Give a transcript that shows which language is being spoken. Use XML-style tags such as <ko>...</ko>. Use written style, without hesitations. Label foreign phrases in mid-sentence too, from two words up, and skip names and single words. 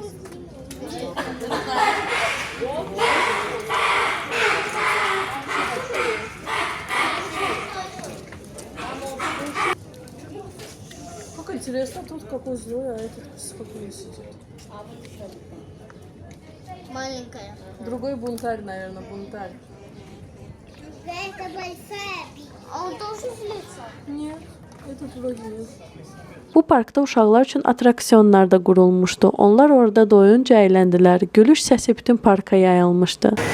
<ru>Как интересно, тут какой злой, а этот спокойно сидит. Маленькая. Другой бунтарь, наверное, бунтарь. Это большая. А он тоже злится? Нет, этот вроде нет.</ru> <az>Bu parkda uşaqlar üçün atraksionlar da qurulmuşdu. Onlar orada doyunca əyləndilər. Gülüş səsi bütün parka yayılmışdı.</az>